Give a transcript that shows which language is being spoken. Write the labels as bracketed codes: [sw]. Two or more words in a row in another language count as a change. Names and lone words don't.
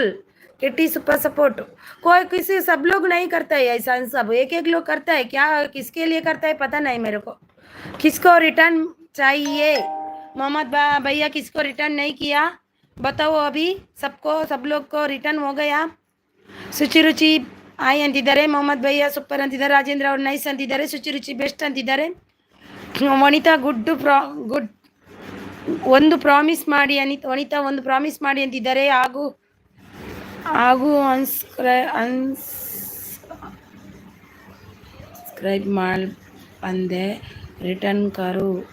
[en] Kitty super support. [hi] कोई किसी सब लोग नहीं करता है ऐसा, सब एक लोग करता है क्या, किसके लिए करता है पता नहीं मेरे को. किसको रिटर्न चाहिए? मोहम्मद भैया किसको रिटर्न नहीं किया बताओ अभी. सब लोग को रिटर्न हो गया. [kn] ಶುಚಿರುಚಿ ಆಯ್ ಅಂತಿದ್ದಾರೆ. ಮೊಹಮ್ಮದ್ ಭಯ್ಯ ಸೂಪರ್ ಅಂತಿದ್ದಾರೆ. ರಾಜೇಂದ್ರ ಅವ್ರು ನೈಸ್ ಅಂತಿದ್ದಾರೆ. ಶುಚಿರುಚಿ ಬೆಸ್ಟ್ ಅಂತಿದ್ದಾರೆ. ವನಿತಾ ಗುಡ್ ಒಂದು ಪ್ರಾಮಿಸ್ ಮಾಡಿ ವನಿತಾ ಒಂದು ಪ್ರಾಮಿಸ್ ಮಾಡಿ ಅಂತಿದ್ದಾರೆ. ಹಾಗೂ ಅನ್ಸ್ಕ್ರೈಬ್ ಮಾಡಿ ಬಂದೆ, [hi] रिटर्न करु